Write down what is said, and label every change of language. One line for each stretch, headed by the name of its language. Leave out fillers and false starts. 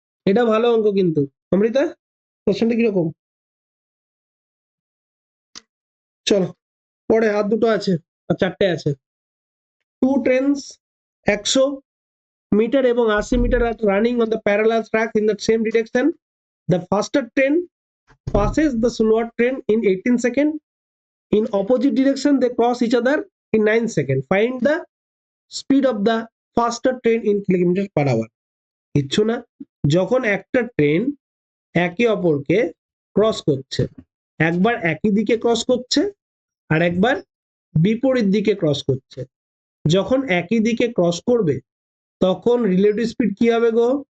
Bangla: এটা ভালো অঙ্ক কিন্তু। অমৃতা, কোশ্চেনটা কিরকম? চলো পরে আর দুটো আছে, আর 4টে আছে।
English: Two trains 100 metre এবং 80 metre আর running on the parallel track in the same direction. The faster train passes the slower train in 18 seconds. In opposite direction, they cross each other in 9 seconds. Find the speed of the faster train in kilometer per hour.
Bangla: কিচ্ছু না, যখন একটা train একে অপরকে cross করছে, একবার একই দিকে ক্রস করছে আর একবার বিপরীত দিকে ক্রস করছে, যখন একই দিকে ক্রস করবে তখন রিলেটিভ স্পিড কি হবে গো?